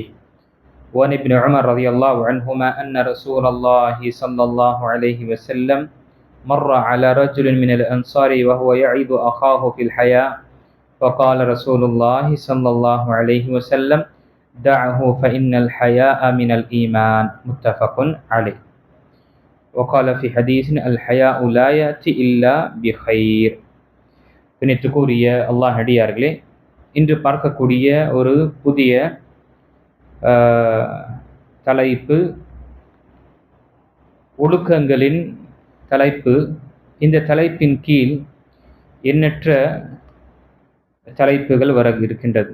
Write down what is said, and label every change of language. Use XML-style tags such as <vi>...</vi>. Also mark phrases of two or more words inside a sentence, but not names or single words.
<ar>وعن ابن عمر رضي الله عنهما أن رسول الله صلى الله عليه وسلم مر على رجل من الأنصار وهو يعظ أخاه في الحياء فقال رسول الله صلى الله عليه وسلم دعه فإن الحياء من الإيمان متفق عليه. وقال في حديث الحياء لا يأتي إلا بخير.</ar> <ta>பின்னிட்டுக்குரிய அல்லாஹ் அடியார்களே, இன்று பார்க்கக்கூடிய ஒரு புதிய தலைப்பு ஒழுக்கங்களின் தலைப்பு. இந்த தலைப்பின் கீழ் எண்ணற்ற தலைப்புகள் வர இருக்கின்றது.</ta>